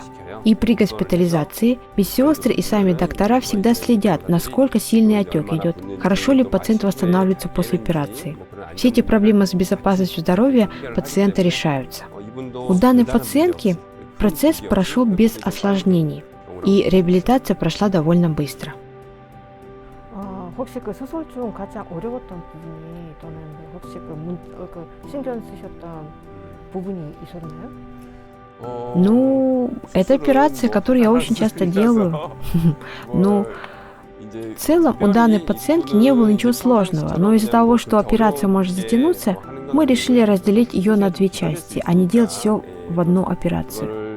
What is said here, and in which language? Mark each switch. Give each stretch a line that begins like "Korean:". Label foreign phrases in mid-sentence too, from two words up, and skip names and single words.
Russian: И при госпитализации медсестры и сами доктора всегда следят, насколько сильный отек идет, хорошо ли пациент восстанавливается после операции. Все эти проблемы с безопасностью здоровья пациента решаются. У данной пациентки процесс прошел без осложнений, и реабилитация прошла довольно быстро.
Korean: 혹시 그 수술 중 가장 어려웠던 부분이 또는 혹시 신경 쓰셨던 부분이 있었나요?
Russian: Ну, это операция, которую я очень часто делаю. Но в целом у данной пациентки не было ничего сложного, но из-за того, что операция может затянуться, мы решили разделить ее на две части, а не делать все в одну операцию.